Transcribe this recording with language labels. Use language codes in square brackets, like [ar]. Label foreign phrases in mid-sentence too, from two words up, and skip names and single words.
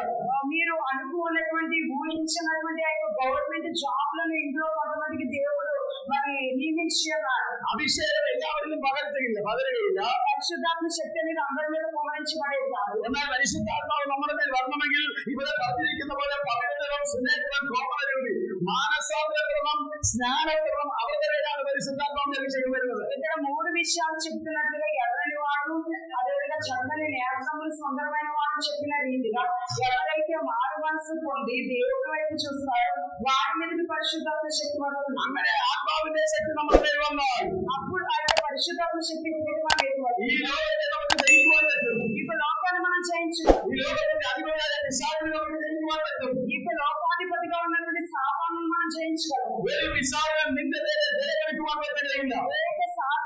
[te] మీరు అనుకున్నటువంటి ఊహించినటువంటి ఆ యొక్క [en] government jobలను [te] ఇందులో కొంతమందికి దేవుడు మరి నియమించి ఉన్నారు. [ml] അഭിഷേകം എല്ലാവരിലും പകരുകയില്ല. [te] పరిశుద్ధాత్మ శక్తి అనేది అందరి మీద కుమరించబడేది కాదు. [ml] എന്നാൽ പരിശുദ്ധാത്മാവ് നമ്മുടെ മേൽ വരണമെങ്കിൽ ഇവിടെ പറഞ്ഞിരിക്കുന്ന പോലെ പകരുന്നവർ, സുന്നേറ്റം, കോമളരൂപി, മാനസാന്തരക്രമം, സ്നാനക്രമം അവരുടെ പേരാണ് പരിശുദ്ധാത്മാവിന്റെ അഭിഷേകം വരുന്നത്. [te] ఇక్కడ 3 విషయాలు చెప్తున్నట్లుగా ఎర్రని వాడు అదేవిధంగా చక్కని నేత్రములు సుందరమైన వాడు చెప్పిన రీతిగా ఎవరైతే మారు మనసు పొంది దేవుడి వైపు చూస్తారో వారి మీదకి పరిశుద్ధాత్మ శక్తి వస్తుంది. [ml] അങ്ങനെ ആത്മാവിന്റെ ശക്തി നമ്മുടെ മേൽ വന്നാൽ [te] అప్పుడు ఆ యొక్క పరిశుద్ధాత్మ శక్తి [ml] ഈ ലോകത്തെ നമുക്ക് ജയിക്കുവാൻ പറ്റും. [te] ఇప్పుడు లోకాన్ని మనం జయించలేం. [ml] ഈ ലോകത്തിന്റെ അധിപനായ പിശാചിനെ നമുക്ക് ജയിക്കുവാൻ പറ്റും. [te] ఇప్పుడు లోకాధిపతిగా ఉన్నటువంటి సాతాను మనం జయించగలం. [ml] ഒരു പിശാചിനും നിന്റെ നേരെ ജയമെടുക്കുവാൻ പറ്റുകയില്ല.